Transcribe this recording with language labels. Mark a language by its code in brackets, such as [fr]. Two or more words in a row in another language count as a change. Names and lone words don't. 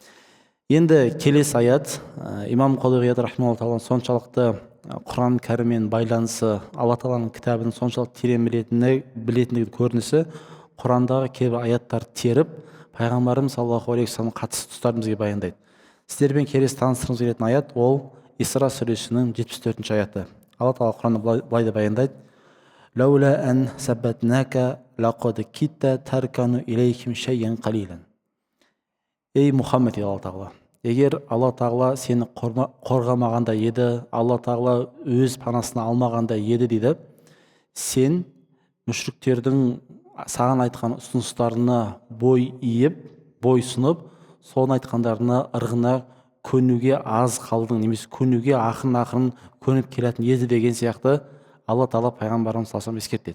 [kk] Енді келесі аят, имам Қади Ияд [ar] رحمه الله تعالى [kk] соншалықты Құран кәріммен байланысы, Алла тағаланың кітабын соншалықты терең білетіндігі көрінісі, Құрандағы кейбір аяттар теріп, Пайғамбарымыз [ar] صلى الله عليه وسلم [kk] қатысты тұстарын бізге баяндайды. Сіздермен келесі таныстырғымыз келетін аят ол Исра сүресінің 74-ші аяты. Алла тағала Құранда былай деп баяндайды: [ar] «لولا أن ثبتناك لقد كدت تركن إليهم شيئا قليلا». [kk] Ей Мұхаммед, Алла тағала, егер Алла тағала сені қорғамағанда еді, Алла тағала өз панасына алмағанда еді дейді, сен мүшриктердің саған айтқан ұсыныстарына бой иіп, бой сұнып, соны айтқандарына ырғына көнуге аз қалдың, немесе көнуге ақырын көніп келетін еді деген сияқты Алла тағала Пайғамбарымыз [ar] صلى الله عليه وسلم [kk] ескертеді.